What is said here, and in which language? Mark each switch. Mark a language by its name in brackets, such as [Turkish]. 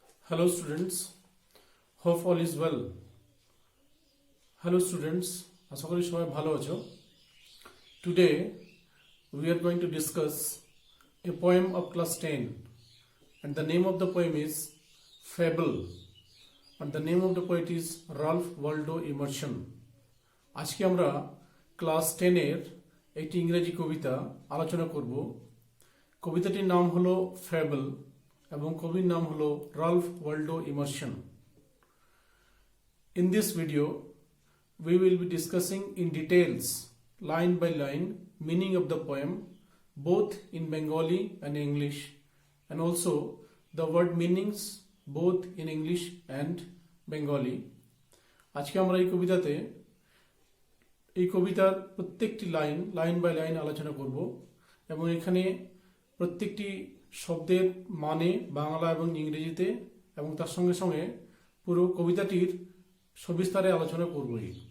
[English] Hello students, hope all is well. Hello students, [Bangla] আশা করি সবাই ভালো আছো. [English] Today we are going to discuss a poem of class 10 and the name of the poem is Fable and the name of the poet is Ralph Waldo Emerson. [Bangla] আজকে আমরা class 10 এর একটি ইংরেজি কবিতা আলোচনা করব. কবিতাটির নাম হলো Fable এবং কবির নাম হলো Ralph Waldo Emerson. [English] In this video, we will be discussing in details, line by line, meaning of the poem, both in Bengali and English, and also the word meanings, both in English and Bengali. [Bangla] আজকে আমরা এই কবিতার প্রত্যেকটি line by line আলোচনা করব এবং এখানে প্রত্যেকটি শব্দের মানে বাংলা এবং ইংরেজিতে এবং তার সঙ্গে সঙ্গে পুরো কবিতাটির সবিস্তারে আলোচনা করবই.